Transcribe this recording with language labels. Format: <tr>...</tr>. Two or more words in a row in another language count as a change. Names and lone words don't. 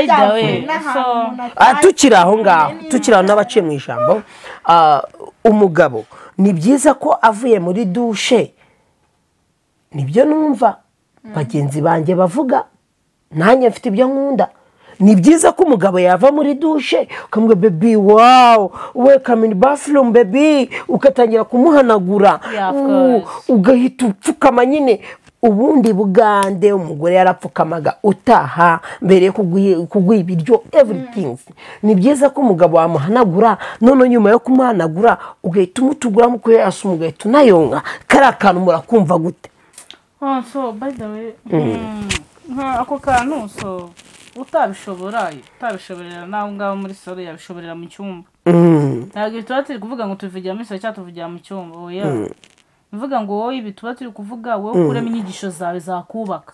<rw>Tukiri aho ngaho n'abaciye mu ijambo, umugabo ni byiza ko avuye muri dushe, nibyo numva bagenzi banjye bavuga, nanjye mfite ibyo nkunda. Ni byiza ko umugabo yava muri dushe ukamubwira</rw> <en>baby wow welcome in bathroom baby,</en> <rw>ugatangira kumuhanagura, ugahita upfukama nyine. Ubundi bugande umugore yarapfukamaga utaha mbere yo kuguha ibiryo everything. Ni byiza ko umugabo wamuhanagura, none nyuma yo kumuhanagura ugahita umutugura mu kuye asuma, ugahita unayonka. Kari akantu murakumva gute?</rw> <en>So by the way,</en> <rw>ako kantu so utabishoborera nawe ngaho muri salo yabishoborera mu cyumba. Ntabwo tuba turi kuvuga ngo tuvugira muri salo cyangwa tuvugira mu cyumba. Mvuga ngo wowe ibi tuba turi kuvuga wowe ukuremo inyigisho zawe zakubaka.</rw>